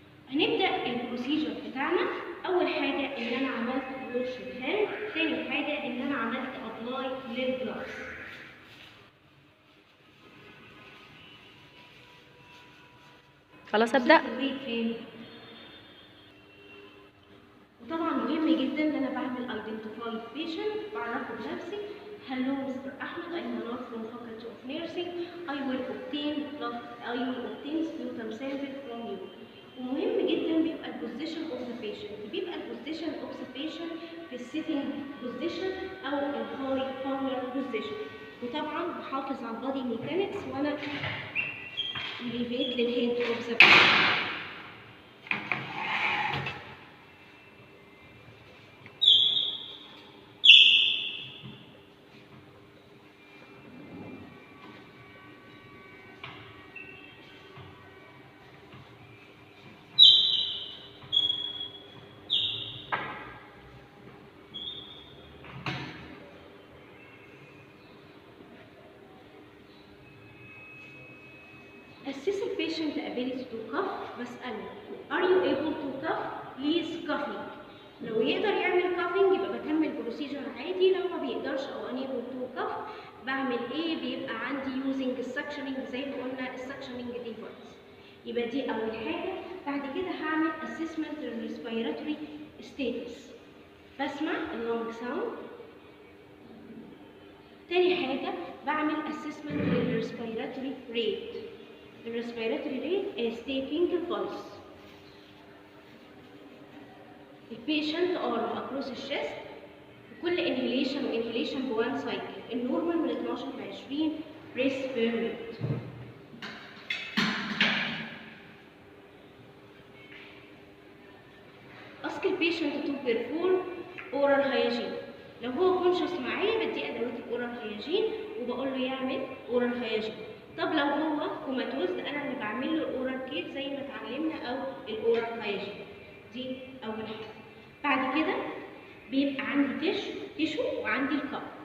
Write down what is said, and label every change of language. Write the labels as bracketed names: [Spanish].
[Arabic] هنبدأ البروسيجر بتاعنا. أول حاجة إن أنا عملت ووش الهاند، تاني حاجة إن أنا عملت أبلاي للجلاس. خلاص ابدا. وطبعا مهم جدا ان انا بعمل ايدنتيفاي بيشنت، بعرفه بنفسي. [English] Hello Mr. Ahmed, I am not from Faculty of Nursing. I will obtain sputum sample from you. [Arabic] ومهم جدا بيبقى البوزيشن اوف ذا بيشنت، بيبقى البوزيشن اوف ذا بيشنت في السيتنج بوزيشن او الهاي باور بوزيشن. وطبعا بحافظ على البادي ميكانكس وانا elevate للهيد اوف ذا بيشنت. [English] Assess the patient ability to cough. [Arabic] بسأله [English] are you able to cough? Please coughing. [Arabic] لو يقدر يعمل coughing يبقى بكمل بروسيجر عادي، لو ما بيقدرش او [English] unable to cough [Arabic] بعمل ايه؟ بيبقى عندي using السكشننج زي ما قلنا السكشننج ديفايس. يبقى دي اول حاجه. بعد كده هعمل assessment للريسبيراتوري status، بسمع اللونج ساوند. تاني حاجه بعمل assessment للريسبيراتوري rate. [English] The respiratory rate is taking a pulse. The patient arm across the chest، [Arabic] وكل [English] inhalation و inhalation بوان cycle. [Arabic] النورمال من 12 ل 20 [English] breaths per minute. Ask the patient to perform oral hygiene. [Arabic] لو هو conscious معايا بدي ادوات الاورال hygiene وبقول له يعمل oral hygiene. طب لو هو كوماتوز انا اللي بعمل له الاورال كير زي ما اتعلمنا او الاورال هايجين. دي اول حاجه. بعد كده بيبقى عندي تيشو وعندي الكاب.